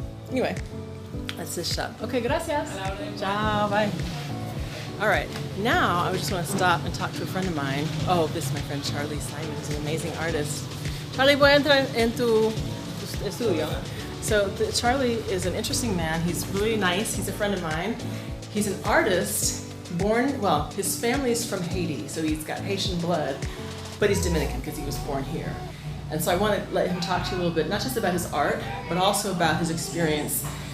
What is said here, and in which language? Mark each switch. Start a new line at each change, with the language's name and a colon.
English: Anyway, that's this shop. Okay, gracias. Ciao, bye. All right, now I just want to stop and talk to a friend of mine. Oh, this is my friend Charlie Simon, who's an amazing artist.
Spanish: Charlie, voy a entrar en tu estudio.
English: So Charlie is an interesting man. He's really nice. He's a friend of mine. He's an artist born, well, his family's from Haiti, so he's got Haitian blood, but he's Dominican because he was born here. And so I want to let him talk to you a little bit, not just about his art, but also about his experience.